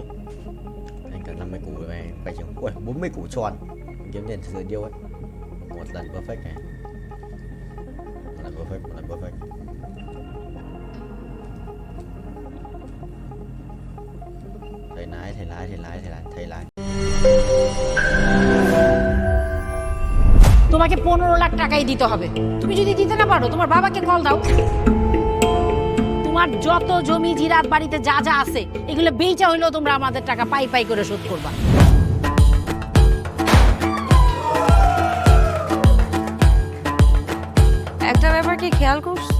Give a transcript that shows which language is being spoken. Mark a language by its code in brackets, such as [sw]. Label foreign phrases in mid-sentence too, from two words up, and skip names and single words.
[vi] Anh cần 50 củ này phải chừng. Ui 40 củ tròn. Kiếm tiền thực sự điêu ấy. Một lần perfect này. Một lần perfect. Thầy lái. [bn] তোমাকে 15 লাখ টাকাই দিতে হবে। তুমি যদি দিতে না পারো তোমার বাবাকে কল দাও। তোমার যত জমি জিরাত বাড়িতে যা যা আছে এগুলো বেচা হইলেও তোমরা আমাদের টাকা পাই করে শোধ করবা। একটা ব্যাপার কি খেয়াল করছো?